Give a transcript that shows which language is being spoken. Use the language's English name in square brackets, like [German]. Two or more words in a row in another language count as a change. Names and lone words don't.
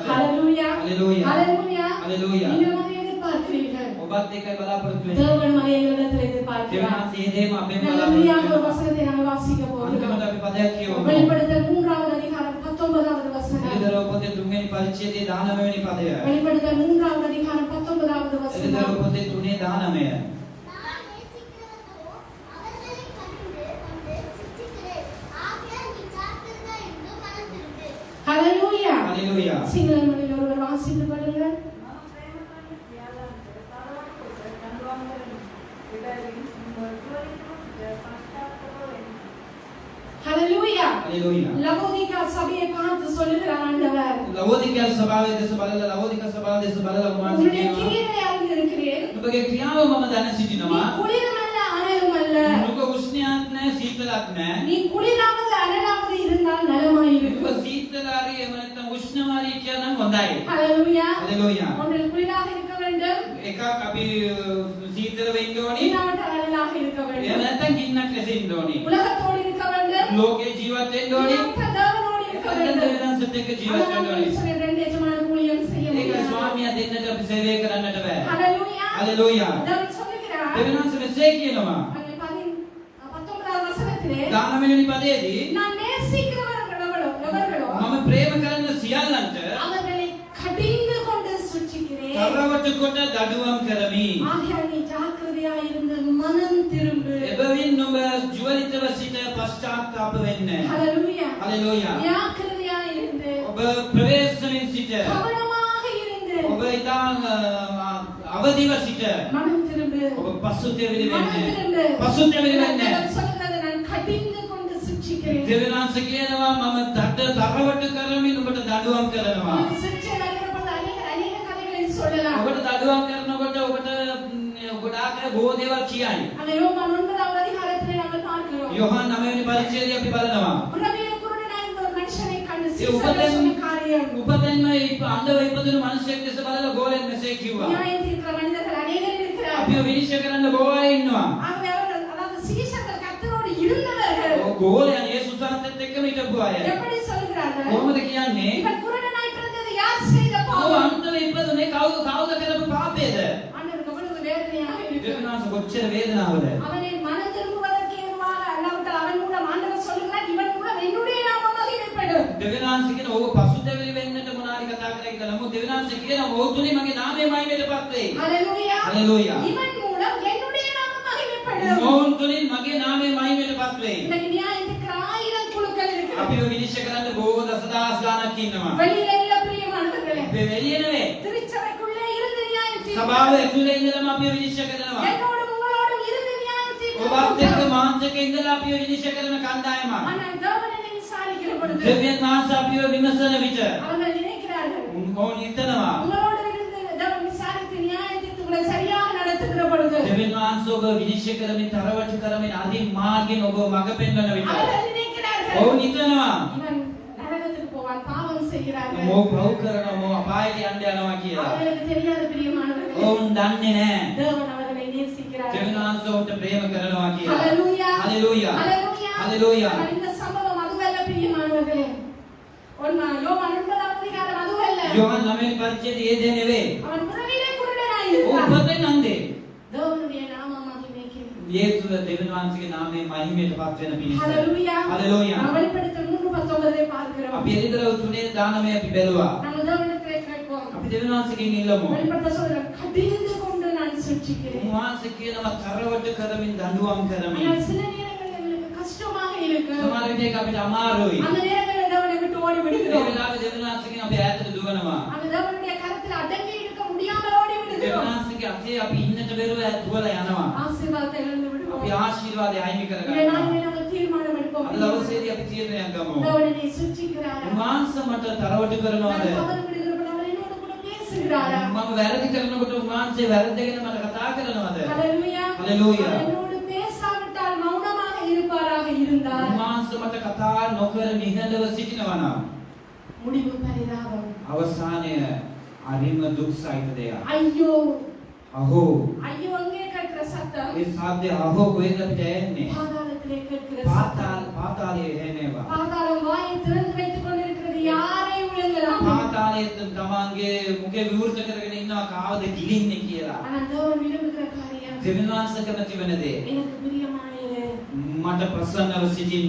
[Tamil] ஹalleluya. [Sinhala] Hallelujah. [Tamil] ஹalleluya. [Sinhala] Hallelujah. [Tamil] நீங்கள் அதை எதிர்பார்க்கிறீர்கள். [Sinhala] ඔබත් ඒකයි බලාපොරොත්තු වෙන්නේ. [Tamil] தேவன் மலைகளிடத்தில் எதிர்பார்க்கிறார். [Sinhala] දෙවියන්ස ඒ දේම අපෙන් [Tamil] நல்லபடியாக ஒரு [Sinhala] බලාපොරොත්තු වෙනවා. [Tamil] வசனத்தை நாங்கள் வாசிக்க போகிறோம். [Sinhala] අන්තිමට අපි පදයක් කියවමු. [Tamil] வெளிப்படுத்தல் 3வது அதிகாரம் 19வது வசனம். [Sinhala] එළිදරව් පොතේ 3 වෙනි පරිච්ඡේදයේ 19 වෙනි පදය. [Tamil] வெளிப்படுத்தல் 3வது அதிகாரம் 19வது வசனம். [Sinhala] එළිදරව් පොතේ 3:19. [Tamil] நான் நேசிக்கிறதோ அவர்களை கண்டு சிற்றிக்கிறேன். ஆகையால் நீ ஜாக்கிரதை என்று மனம் திரும்பு. ஹalleluya. [Sinhala] Hallelujah. [Tamil] சிங்கள மொழியில் ஒருவர் வாசித்து பாருங்கள். ஹalleluya. [Sinhala] Hallelujah. [Tamil] லவோதிகா சபையை பார்த்து சொல்லுகிறார் ஆண்டவர். [Sinhala] ලවෝදිකා සභාවේ දෙස බලලා ලවෝදිකා සභාව දෙස බලලා උන්වහන්සේ [Tamil] உன்னுடைய [Sinhala] කියනවා [Tamil] கிரியைகளை அறிந்திருக்கிறேன். [Sinhala] ඔබගේ ක්‍රියාව මම දැන [Tamil] நீ [Sinhala] සිටිනවා. [Tamil] குளிரும் அல்ல அனலும் அல்ல. [Sinhala] ඔබ උෂ්ණයක් නැහැ සීතලක් නැහැ. [Tamil] நீ குளிராவது அனலாவது இருந்தால் நலமாயிருக்கும். [Sinhala] ඔබ සීතලාරි එහෙම නැත්නම් උෂ්ණමාරි කියනනම් හොඳයි. [Tamil] ஹalleluya. [Sinhala] Hallelujah. [Tamil] ஒன்றில் குளிராக இருக்க வேண்டும். [Sinhala] එකක් අපි සීතල වෙන්න ඕනි. [Tamil] இல்லாவிட்டால் அனலாக இருக்க [Sinhala] එහෙම [Tamil] வேண்டும். [Sinhala] නැත්නම් ගින්නක් ඇසෙන්න ඕනි. [Tamil] உலகத்தோடு இருக்க வேண்டும். [Sinhala] ලෝකේ ජීවත් වෙන්න ඕනි. [Tamil] இல்லாவிட்டால் தேவனோடு இருக்க [Sinhala] නැත්නම් [Tamil] வேண்டும். [Sinhala] දෙවියන්සත් එක්ක ජීවත් වෙන්න ඕනි. [Tamil] அதனால ரெண்டு எஜமான ஊழியம் செய்ய [Sinhala] ඒක [Tamil] முடியாது. [Sinhala] ස්වාමියා දෙන්නට අපි සේවය කරන්නට බෑ. [Tamil] ஹalleluya. [Sinhala] Hallelujah. [Tamil] தேவன் சொல்லுகிறார். [Sinhala] දෙවියන්ස මෙසේ කියනවා. [Tamil] அங்கே 19வது வசனத்திலே [Sinhala] 19 වෙනි පදයේදී [Tamil] நான் நேசிக்கிறவர்களோ [Sinhala] මම ප්‍රේම කරන සියල්ලන්ට [Tamil] அவர்களை கடிந்து கொண்டு சுற்றிக்கிறேன். [Sinhala] තරවට කොට දඩුවම් කරමි. [Tamil] ஆகையால் நீ ஜாக்கிரதையாய் இருந்து மனம் திரும்பு. [Sinhala] එබැවින් ඔබ ජීවිතව සිට පශ්චාත්තාප වෙන්න. [Tamil] ஹalleluya. [Sinhala] Hallelujah. [Tamil] ஜாக்கிரதையாய் இருந்து [Sinhala] ඔබ ප්‍රවේශමෙන් සිට [Tamil] கவனமாக இருந்து [Sinhala] ඔබ ඉතා අවදිව සිට [Tamil] மனம் திரும்பு. [Sinhala] ඔබ පසුතැවිලි [Tamil] மனம் [Sinhala] වෙන්න. [Tamil] திரும்பு. [Sinhala] පසුතැවිලි වෙන්න. [Tamil] தேவன் சொல்கிறது நான் கடிந்து கொண்டு சுற்றிக்கிறேன். [Sinhala] දෙවියන්ස කියනවා මම තරවට කරමින් ඔබට දඩුවම් කරනවා. [Tamil] உங்களுக்கு சிற்றை வருகிறபோது அநேக கதைகளை சொல்லலாம். [Sinhala] ඔබට දඩුවම් කරනකොට ඔබට ගොඩාක් බොහෝ දේවල් කියයි. [Tamil] அந்த ரோமன் 9வது அதிகாரத்திலே நாங்கள் பார்க்கிறோம். [Sinhala] යොහන් 9 වෙනි පරිච්ඡේදය අපි බලනවා. [Tamil] புறவிய குருடனாய் இருந்த ஒரு மனுஷனை கண்டு [Sinhala] ඒ [Tamil] சீசர்கள் சொன்ன காரியம். [Sinhala] උපතෙන්ම අන්ධව ඉපදුණු මිනිසෙක් දැස බලලා ගෝලෙන් මෙසේ කිව්වා. [Tamil] நியாயம் தீர்க்கிற மனிதர்கள் அநேகர் இருக்கிறார். [Sinhala] අපිව විනිශ්චය කරන්න බොහෝ අය ඉන්නවා. [Tamil] ஆகவே அவர்கள் அதாவது சீசர்கள் கர்த்தரோடு இருந்தவர்கள் [Sinhala] ගෝලයන් යේසුස් වහන්සේත් එක්කම හිටපු අය. [Tamil] எப்படி சொல்கிறார்கள்? [Sinhala] කොහොමද කියන්නේ? [Tamil] இவன் குருடனாய் பிறந்தது யார் செய்த [Sinhala] ඔව් [Tamil] பாவம்? [Sinhala] අන්ධව ඉපදුනේ කවුද කරපු පාපයේද? [Tamil] ஆண்டவருக்கு எவ்வளவு வேதனையாக இருக்கு. [Sinhala] දෙවියන්ස කොච්චර වේදනාවද? [Tamil] அவனை மனம் திரும்புவதற்கு ஏதுவாக அல்லாவிட்டால் அவன் மூலம் ஆண்டவர் சொல்லுகிறார் இவன் மூலம் என்னுடைய நாமம் மகிமைப்படும். [Sinhala] දෙවියන්ස කියන ඔබ පසුතැවිලි වෙන්නට මොනාරි කතා කරේ කියලා. නමුත් දෙවියන්ස කියන ඔහු තුලින් මගේ නාමය මහිමයටපත් වෙයි. [Tamil] ஹalleluya. [Sinhala] Hallelujah. [Tamil] இவன் மூலம் என்னுடைய நாமம் மகிமைப்படும். [Sinhala] ඔවුන් තුලින් මගේ නාමය මහිමයටපත් වෙයි. [Tamil] இன்னைக்கு நியாயம் தீர்க்கிற 1000 குழுக்கள் இருக்கு. [Sinhala] අපිව විනිශ්චය කරන්න බොහෝ දසදහස් ගණක් ඉන්නවා. [Tamil] வெளியில இல்ல பிரியமானவர்களே. [Sinhala] අපි එළිය නෙවෙයි. [Tamil] திருச்சபைக்குள்ளே இருந்து நியாயம் தீர்க்கிற [Sinhala] සභාව ඇතුලේ ඉඳලම අපිව විනිශ්චය කරනවා. [Tamil] என்னோடும் உங்களோடும் இருந்து நியாயம் [Sinhala] ඔබත් එක්ක [Tamil] தீர்க்கிற [Sinhala] මාංශක ඉඳලා අපිව විනිශ්චය කරන කණ්ඩායමක්. [Tamil] ஆனால் தேவனை விசாரிக்கிற பொழுது [Sinhala] දෙවියන් වහන්සේ අපිව විමසන විට [Tamil] அவர்கள் நினைக்கிறார்கள் [Sinhala] ඕන් හිතනවා. [Tamil] உங்களோடு இருந்து தேவன் விசாரித்து நியாயம் தீர்த்து உங்களை சரியாக நடத்துகிற பொழுது [Sinhala] දෙවියන් වහන්සේ ඔබ විනිශ්චය කරමින් තරවට කරමින් අදින් මාර්ගෙන් ඔබ මඟ පෙන්වන විට [Tamil] அவர்கள் நினைக்கிறார்கள் [Sinhala] ඔවුන් හිතනවා [Tamil] இவன் நரகத்துக்கு செய்கிறார்கள். [Sinhala] මෝ පව් කරනවා මෝ අපායට යන්න යනවා කියලා. [Tamil] அவர்களுக்கு தெரியாத பிரியமானவர்களே, [Sinhala] ඔවුන් දන්නේ නැහැ. [Tamil] தேவன் அவர்களை நேசிக்கிறார். [Sinhala] දෙවියන්සෝට ප්‍රේම කරනවා කියලා. [Tamil] ஹalleluya. [Sinhala] හalleluya. [Tamil] ஹalleluya. ஹalleluya. இந்த சம்பவம் அதுவல்ல பிரியமானவர்களே. யோவான் 9 அதிகாரம் அதுவல்ல. [Sinhala] යෝහන් 9 පරිච්ඡේදය ඒ දේ නෙවෙයි. [Tamil] அவன் பிறவியிலே குருடனாய் [Sinhala] ඔව් [Tamil] இருந்தான். [Sinhala] උපතෙන් අන්දේ. [Tamil] தேவனுடைய நாமம் மகிமைக்கு. [Sinhala] යේසුව දෙවියන් වහන්සේගේ නාමයෙන් මහිමයට පත් වෙන පිණිස. [Tamil] ஹalleluya. ஹalleluya. வெளிப்படுத்தல் 3:19 பார்க்கிறோம். [Sinhala] අපි එළිදරව් 3 දානමය අපි බැලුවා. [Tamil] நம்ம தேவனிடத்திலே கேட்போம். [Sinhala] අපි දෙවියන් වහන්සේගෙන් ඉල්ලමු. [Tamil] வெளிப்படுத்தல் சொல்ற கடிந்து கொண்டு நான் சிட்சிக்கிறேன். [Sinhala] උන්වහන්සේ කියනවා තරවට කරමින් දඬුවම් කරමින්. [Tamil] ஆனால் சில நேரங்களில் எங்களுக்கு கஷ்டமாக இருக்கு. [Sinhala] සමහර විටක අපිට අමාරුයි. [Tamil] அந்த நேரங்களில் தேவனை விட்டு ஓடி [Sinhala] ඒ [Tamil] விடுகிறோம். [Sinhala] වෙලාවේ දෙවියන් වහන්සේගෙන් අපි ඈතට දුවනවා. [Tamil] அந்த தேவனுடைய கரத்தில் அடங்கி இருக்க முடியாமல் ஓடி [Sinhala] දෙවියන් [Tamil] விடுகிறோம். [Sinhala] වහන්සේගේ අතේ අපි ඉන්නට බැරුව දුවලා යනවා. [Tamil] ஆசீர்வாதத்தை இழந்து விடுவோம். [Sinhala] අපි ආශිර්වාදය අයිමි [Tamil] இந்த [Sinhala] කරගන්නවා. [Tamil] நாளிலே நாங்கள் தீர்மானம் எடுப்போம். [Sinhala] අද දවසේදී අපි තීරණයක් ගමු. [Tamil] தேவனை சிட்சிக்கிறாரா? [Sinhala] උන්වහන්සේ මට තරවට කරනවාද? [Tamil] நான் தவறு விடுகிறவன் அவர் என்னோடு கூட பேசுகிறாரா? [Sinhala] මම වැරදි කරනකොට උන්වහන්සේ වැරද්දගෙන මට කතා කරනවාද? [Tamil] ஹalleluya. ஹalleluya. அவர் என்னோடு பேசாவிட்டால் மௌனமாக இருப்பாராக இருந்தால் [Sinhala] උන්වහන්සේ මට කතා නොකර නිහඬව සිටිනවා නම් [Tamil] முடிவு பரிதாபம். [Sinhala] අවසානය අරිම දුක් සහිත දෙයක්. [Tamil] ஐயோ [Sinhala] අහෝ [Tamil] ஐயோ அங்கே கேட்கிற சத்தம் [Sinhala] ඒ සාද්දේ අහෝ කොහෙද අපිට එන්නේ? [Tamil] பாதாளத்திலே கேட்கிற சத்தம். [Sinhala] පාතාලයේ එනේවා. [Tamil] பாதாளம் வாயை திறந்து வைத்துக் கொண்டிருக்கிறது. யாரை விழுங்கலாம்? [Sinhala] පාතාලයේ තමන්ගේ මුඛේ විවෘත කරගෙන ඉන්නවා කාවද ගිලින්නේ කියලා. [Tamil] ஆனால் தேவன் விரும்புகிற காரியம் [Sinhala] දෙවියන් වහන්සේ කැමති වෙන දේ [Tamil] எனக்கு பிரியமானது. [Sinhala] මට ප්‍රසන්නව සිටින්න.